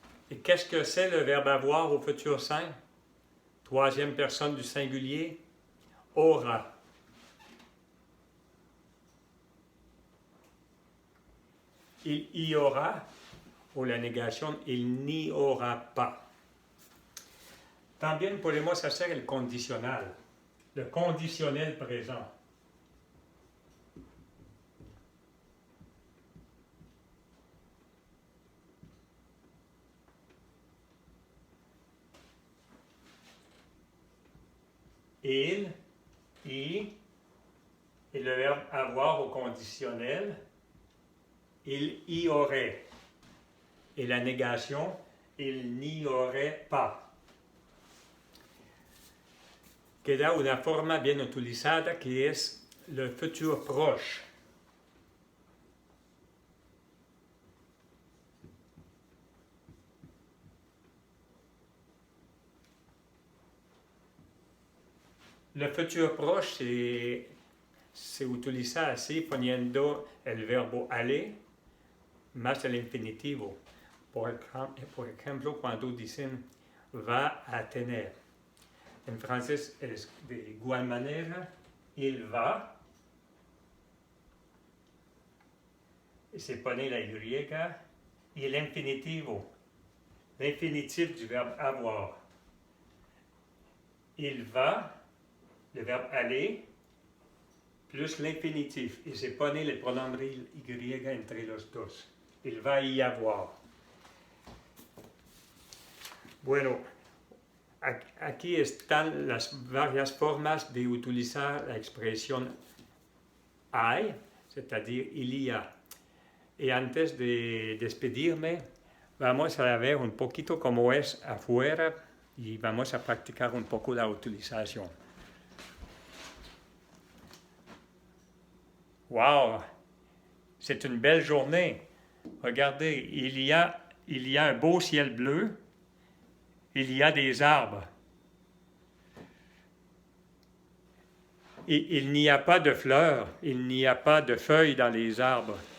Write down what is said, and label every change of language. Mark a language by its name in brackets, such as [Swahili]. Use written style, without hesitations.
[French] Et qu'est-ce que c'est le verbe avoir au futur 5? Troisième personne du singulier. Aura. Il y aura, [Spanish] o la negación, [French] il n'y aura pas. [Spanish] También podemos hacer el condicional, [French] le conditionnel présent. Il, y, et le verbe avoir au conditionnel, il y aurait. Et la négation, il n'y aurait pas. [Spanish] Queda una forma bien utilizada que es [French] le futur proche. Le futur proche [Spanish] se utiliza así poniendo el verbo aller más el infinitivo. Por ejemplo, cuando dicen va a tener. En francés es de igual manera, il va, y se pone la Y, y el infinitivo, [French] l'infinitif du verbe avoir. Il va, le verbe aller, plus l'infinitif, [Spanish] y se pone [French] le pronombre Y [Spanish] entre los dos. [French] Il va y avoir. [Spanish] Bueno, aquí están las varias formas de utilizar la expresión hay, [French] c'est-à-dire il y a. [Spanish] Y antes de despedirme, vamos a ver un poquito cómo es afuera y vamos a practicar un poco la utilización. [French] Wow, c'est une belle journée. Regardez, il y a un beau ciel bleu. Il y a des arbres. Et il n'y a pas de fleurs, il n'y a pas de feuilles dans les arbres.